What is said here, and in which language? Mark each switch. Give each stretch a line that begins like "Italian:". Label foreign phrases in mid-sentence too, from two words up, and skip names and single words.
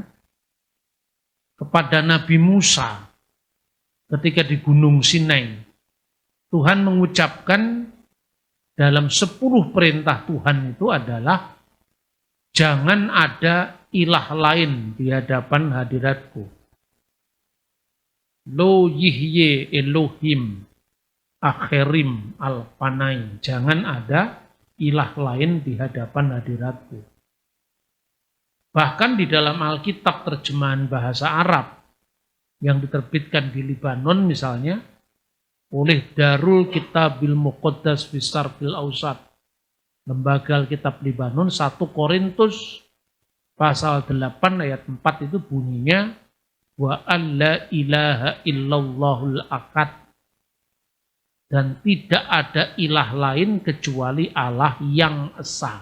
Indonesian: Kepada Nabi Musa ketika di Gunung Sinai, Tuhan mengucapkan dalam 10 perintah Tuhan itu adalah jangan ada ilah lain di hadapan hadiratku.
Hebrew: לא יהיה אלהים אחרים על פני.
Indonesian: Jangan ada ilah lain di hadapan hadiratku. Bahkan di dalam Alkitab terjemahan bahasa Arab yang diterbitkan di Libanon misalnya, oleh Darul Kitabil Muqaddas Fisar Fil Ausat, lembaga Alkitab Libanon, 1 Korintus pasal 8 ayat 4 itu bunyinya
Arabic: ولا إله إلا الله الأحد,
Indonesian: dan tidak ada ilah lain kecuali Allah yang esa.